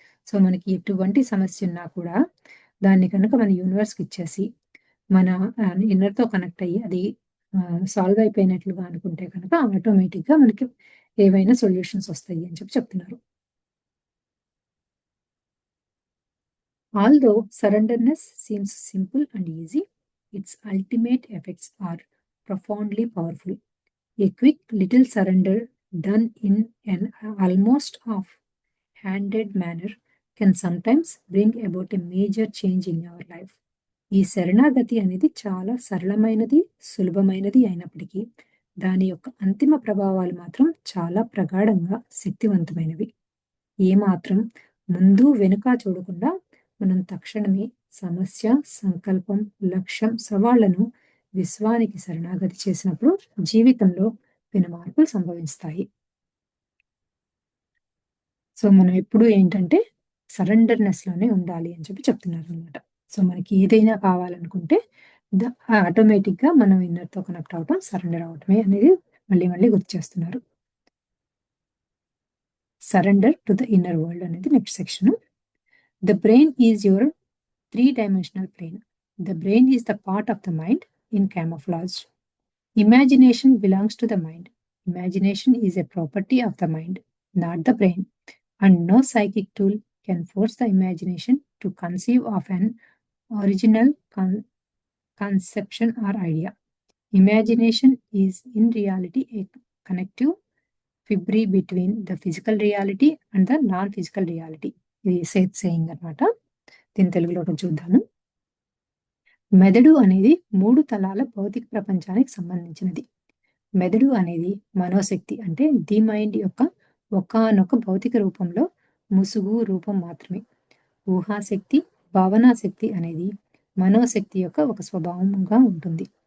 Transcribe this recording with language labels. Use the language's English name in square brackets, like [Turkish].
[Telugu] So మనకి ఎటువంటి సమస్య ఉన్నా కూడా దాన్ని కనుక మన యూనివర్స్‌కి ఇచ్చేసి మన ఇన్నర్‌తో కనెక్ట్ అయ్యి అది సాల్వ్ అయిపోయినట్లుగా అనుకుంటే కనుక ఆటోమేటిక్‌గా మనకి ఏవైనా సొల్యూషన్స్ వస్తాయి అని చెప్తున్నారు. [English] Although surrenderness seems simple and easy, its ultimate effects are profoundly powerful. A quick little surrender done in an almost off-handed manner can sometimes bring about a major change in your life. [Telugu] ఈ శరణాగతి అనేది చాలా సరళమైనది, సులభమైనది అయినప్పటికీ దాని యొక్క అంతిమ ప్రభావాలు మాత్రం చాలా ప్రగాఢంగా శక్తివంతమైనవి. ఏమాత్రం ముందు వెనుక చూడకుండా మనం తక్షణమే సమస్య, సంకల్పం, లక్ష్యం, సవాళ్లను విశ్వానికి శరణాగతి చేసినప్పుడు జీవితంలో పెను మార్పులు సంభవిస్తాయి. సో మనం ఎప్పుడు ఏంటంటే సరెండర్‌నెస్ లోనే ఉండాలి అని చెప్తున్నారనమాట. సో మనకి ఏదైనా కావాలనుకుంటే ఆటోమేటిక్‌గా మనం ఇన్నర్‌తో కనెక్ట్ అవ్వటం, సరెండర్ అవ్వటమే అనేది మళ్ళీ మళ్ళీ గుర్తు చేస్తున్నారు. [English] Surrender to the inner world అనేది next section. The brain is your three-dimensional plane. The brain is the part of the mind in camouflage. Imagination belongs to the mind. Imagination is a property of the mind, not the brain. And no psychic tool can force the imagination to conceive of an original conception or idea. Imagination is in reality a connective fibre between the physical reality and the non-physical reality. [Telugu] ఇది Seth saying అనమాట. దీని తెలుగులో చూద్దాము. మెదడు అనేది 3 తలాల భౌతిక ప్రపంచానికి సంబంధించినది. మెదడు అనేది మనోశక్తి అంటే ది మైండ్ యొక్క ఒకానొక భౌతిక రూపంలో ముసుగు రూపం మాత్రమే. ఊహాశక్తి, భావనాశక్తి అనేది మనోశక్తి యొక్క ఒక స్వభావంగా ఉంటుంది.